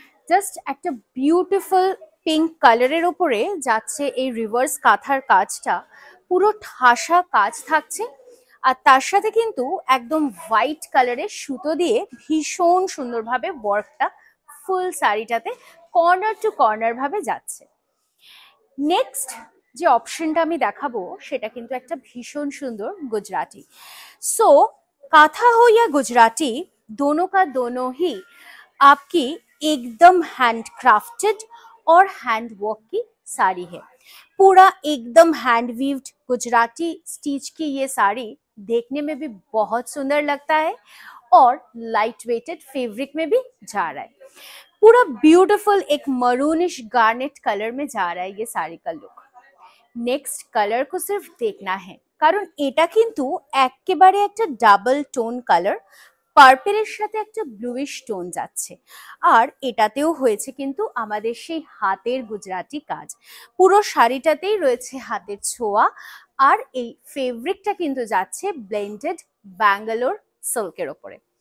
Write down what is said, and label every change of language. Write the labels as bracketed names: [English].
[Bangla] Just একটা beautiful pink কালারের ওপরে যাচ্ছে এই রিভার্স কাঁথার কাজটা, পুরো ঠাসা কাজ থাকছে আর তার সাথে কিন্তু একদম হোয়াইট কালারের সুতো দিয়ে ভীষণ সুন্দরভাবে ওয়ার্কটা ফুল শাড়িটাতে কর্নার টু কর্নার ভাবে যাচ্ছে। নেক্সট যে অপশনটা আমি দেখাবো সেটা কিন্তু একটা ভীষণ সুন্দর गुजराती। [Hindi] सो काथा हो या गुजराती, दोनों का दोनों ही आपकी एकदम हैंड क्राफ्टेड और हैंड वर्क की साड़ी है। पूरा एकदम हैंड वीव्ड गुजराती स्टिच की ये साड़ी देखने में भी बहुत सुंदर लगता है और लाइट वेटेड फैब्रिक में भी जा रहा है। पूरा ब्यूटीफुल एक मरूनिश गार्नेट कलर में जा रहा है ये साड़ी का लुक। [Bangla] नेक्स्ट कलर को सिर्फ देखना है কারণ এটা কিন্তু একেবারে একটা ডাবল টোন কালার, পার্পেলের সাথে একটা ব্লুইশ টোন যাচ্ছে আর এটাতেও হয়েছে কিন্তু আমাদের সেই হাতের গুজরাটি কাজ। পুরো শাড়িটাতেই রয়েছে হাতের ছোঁয়া আর এই ফেব্রিকটা কিন্তু যাচ্ছে ব্লেন্ডেড ব্যাঙ্গালোর সিল্কের ওপরে।